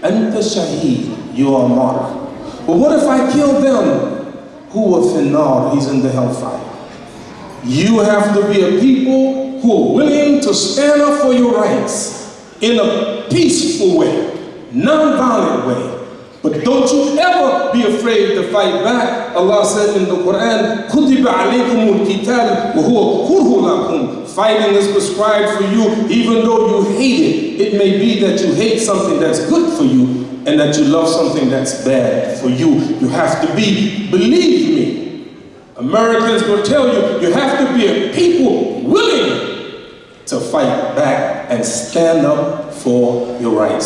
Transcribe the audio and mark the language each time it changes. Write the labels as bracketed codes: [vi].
[ar] Anta shaheed, [en] you are a martyr. But what if I kill them? [ar] Huwa finnar, [en] he's in the hellfire. You have to be a people who are willing to stand up for your rights in a peaceful way, non-violent way. But don't you ever be afraid to fight back. [ar] Allah said in the Quran, كُتِبَ عَلَيْكُمُ الْقِتَالُ وَهُوَ كُرْهٌ لَكُمْ. [en] Fighting is prescribed for you, even though you hate it. It may be that you hate something that's good for you, and that you love something that's bad for you. You have to be, believe me, Americans will tell you, you have to be a people willing to fight back and stand up for your rights.